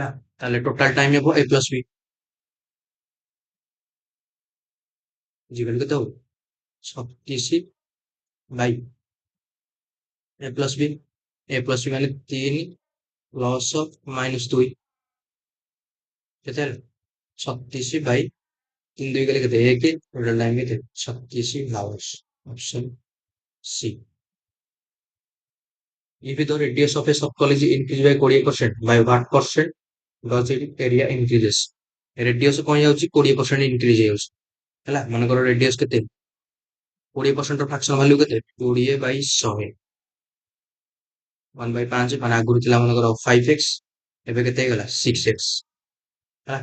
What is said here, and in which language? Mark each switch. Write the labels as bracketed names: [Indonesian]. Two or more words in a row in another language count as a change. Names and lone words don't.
[Odia] ତାହେଲେ [English] total time [Odia] ହେବ [English] a plus b, [Odia] ବୁଝିଗଲେ କେତେ ହବ 36 [English] by a plus b, a plus b [Odia] ମାନେ 3 ପ୍ଲସ -2, କେତେ ହେଲା 36 ବାଇ 3 2 ଗଲେ କେତେ 1, [English] total time [Odia] କେତେ 36 ଆୱାର୍ସ। [English] Option C. If the radius of a circle is increased by 20%, by what percent does its area increases? [Odia] ରେଡିୟସ କଣ ଯାଉଛି 20% ଇନକ୍ରିଜ ହେଇଯାଉଛି, ହେଲା। ମନେକର ରେଡିୟସ କେତେ 20% ର [English] fraction value [Odia] କେତେ 20/100, 1/5, ମାନେ ଆଗରୁ ଥିଲା ମନେକର 5x, ଏବେ କେତେ ହେଇଗଲା 6x, ହେଲା।